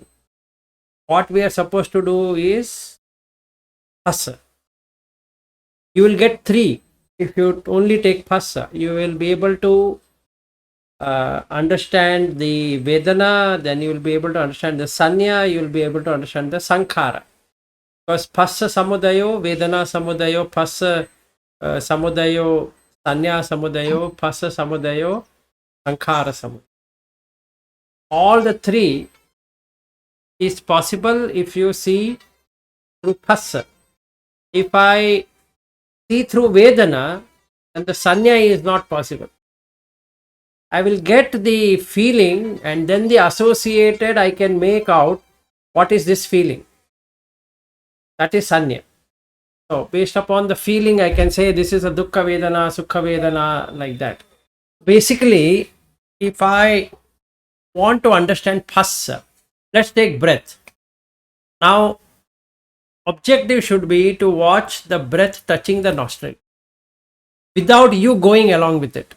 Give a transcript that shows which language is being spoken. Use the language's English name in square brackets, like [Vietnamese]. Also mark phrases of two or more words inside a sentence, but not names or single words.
[English] What we are supposed to do is phassa. You will get 3 if you only take phassa. You will be able to understand the vedana, then you will be able to understand the sanya, you will be able to understand the sankhara. [Pali] Because phassa samudayo, vedana samudayo, phassa samudayo, sanya samudayo, phassa samudayo, sankhara samudayo. [English] All the 3 is possible if you see through phassa. If I see through vedana, then the sanya is not possible. I will get the feeling and then the associated I can make out what is this feeling. That is sanya. So based upon the feeling I can say this is a [Pali] dukkha vedana, sukha vedana, [English] like that. Basically, if I want to understand phassa, let's take breath. Now, objective should be to watch the breath touching the nostril without you going along with it.